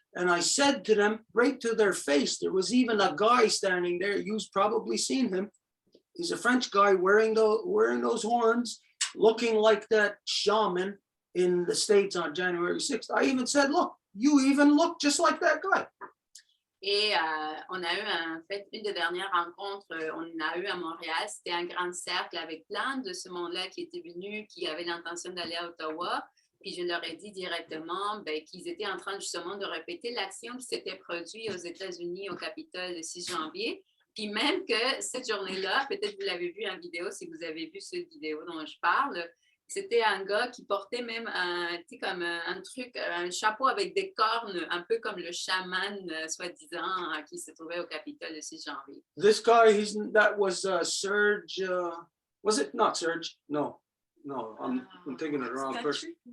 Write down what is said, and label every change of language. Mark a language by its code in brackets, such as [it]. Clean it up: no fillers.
[en] And I said to them right to their face, there was even a guy standing there, you've probably seen him. He's a French guy wearing those horns, looking like that shaman in the States on January 6th. I even said, look, you even look just like that guy. [fr] Et on a eu en fait une des dernières rencontres, on a eu à Montréal, c'était un grand cercle avec plein de ce monde-là qui était venu, qui avait l'intention d'aller à Ottawa. Puis je leur ai dit directement qu'ils étaient en train justement de répéter l'action qui s'était produite aux États-Unis au Capitole le 6 janvier. Puis même que cette journée-là, peut-être vous l'avez vu en vidéo, si vous avez vu cette vidéo dont je parle, c'était un gars qui portait même comme un truc, un chapeau avec des cornes, un peu comme le chaman, soi-disant, qui se trouvait au Capitole le 6 janvier. [en] This guy, that was Serge, was it not Serge? No, I'm thinking of the wrong person.